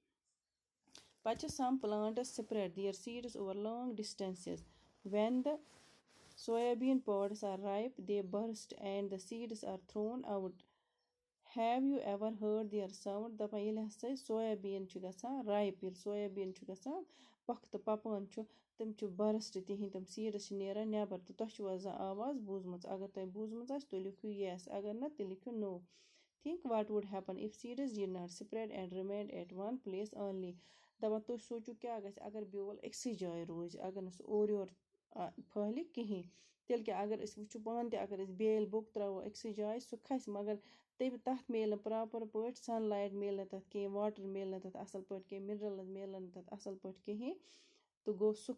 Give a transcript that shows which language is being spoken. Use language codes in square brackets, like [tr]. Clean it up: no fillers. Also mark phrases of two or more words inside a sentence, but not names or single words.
[ks] پَتہٕ چھِ [en] some plants spread their seeds over long distances when the soybean pods are ripe they burst and the seeds are thrown out have you ever heard their sound [ks] دَپان ییٚلہِ ہسا سویابیٖن چھِ گژھان رایپ ییٚلہِ سویابیٖن چھُ گژھان پۄختہٕ پَپان چھُ تِم چھِ بٔرسٹ تِہِنٛدۍ تِم سیٖڈٕس چھِ نیران نٮ۪بر تہٕ تۄہہِ چھُو آسان آواز بوٗزمٕژ اگر تۄہہِ بوٗزمٕژ آسہِ تُہۍ لیکھِو یَس اگر نہٕ تیٚلہِ لیکھِو نو [en] think what would happen if seeds did not spread and remained at one place only [ks] دَپان تُہۍ سوٗنٛچِو کیٛاہ گژھِ اگر بیول أکسٕے جایہِ روزِ اگر نہٕ سُہ اورٕ یور پھہلہِ کِہیٖنۍ تیٚلہِ کیٛاہ اگر أسۍ وٕچھو پانہٕ تہِ اگر أسۍ بیٲلۍ بوٚک ترٛاوو أکسٕے جایہِ سُہ کھسہِ مگر تَتھ میلہِ نہٕ پرٛاپَر پٲٹھۍ [en] sun light [ks] میلہِ نہٕ تَتھ کِہیٖنۍ واٹَر میلہِ نہٕ تَتھ اَصٕل پٲٹھۍ کینٛہہ مِنرَلٕز میلَن نہٕ تَتھ اَصٕل پٲٹھۍ کِہیٖنۍ تہٕ گوٚو سُہ